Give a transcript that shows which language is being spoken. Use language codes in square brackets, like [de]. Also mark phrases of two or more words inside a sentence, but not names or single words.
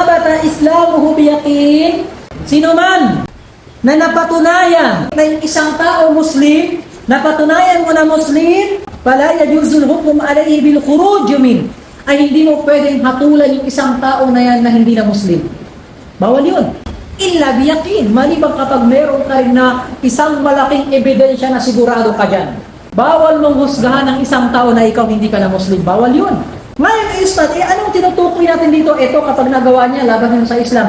[ar] ثبت إسلامه بيقين, [tl] sino man na napatunayan na yung isang tao Muslim, napatunayan mo na Muslim, [ar] فلا يجوز الحكم عليه بالخروج من, [tl] ay hindi mo pwedeng hatulan yung isang tao na yan na hindi na Muslim. Bawal yun. [ar] إلا بيقين, [tl] maliban kapag meron ka rin na isang malaking ebidensya na sigurado ka dyan. Bawal mong husgahan ng isang tao na ikaw hindi ka na Muslim. Bawal yun. Ngayon, Ustad, anong tinutukoy natin dito? Ito, kapag nagawa niya, laban sa Islam.